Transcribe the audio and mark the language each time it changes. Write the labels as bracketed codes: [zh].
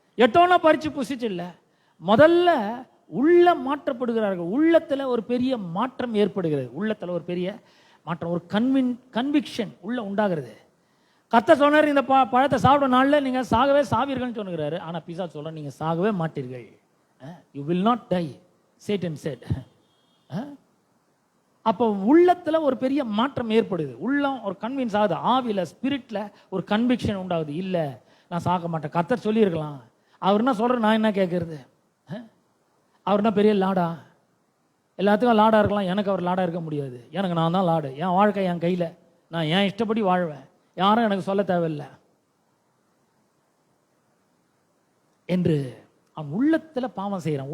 [ta] எட்டோனா பறிச்சு புசிச்சு இல்ல, முதல்ல உள்ள மாற்றப்படுகிறார்கள். உள்ளத்துல ஒரு பெரிய மாற்றம் ஏற்படுகிறது. உள்ளத்துல ஒரு பெரிய மாற்றம், ஒரு கன்விக்ஷன் உள்ள உண்டாகிறது. கர்த்தர் சொன்னார், இந்த பழத்தை சாப்பிட நாள்ல நீங்க சாகவே சாவீர்கள்னு சொன்னுகிறாரு. ஆனா பிசாசு சொல்ற, நீங்க சாகவே மாட்டீர்கள். [en] You will not die, Satan said. [ta] அப்போ உள்ளத்துல ஒரு பெரிய மாற்றம் ஏற்படுது. உள்ளம் ஒரு கன்வின்ஸ் ஆகுது, ஆவில ஸ்பிரிட்ல ஒரு கன்விக்ஷன் உண்டாகுது. இல்ல, நான் சாக மாட்டேன். கர்த்தர் சொல்லியிருக்கலாம், அவர் என்ன சொல்ற, நான் என்ன கேட்கறது? அவர் என்ன பெரிய லாடா? எல்லாத்துக்கும் லாடா இருக்கலாம், எனக்கு அவர் லாடா இருக்க முடியாது. எனக்கு நான் தான் லாடு. என் வாழ்க்கை என் கையில, நான் என் இஷ்டப்படி வாழ்வேன், யாரும் எனக்கு சொல்ல தேவையில்லை என்று அவன் உள்ளத்துல பாவம் செய்யறான்.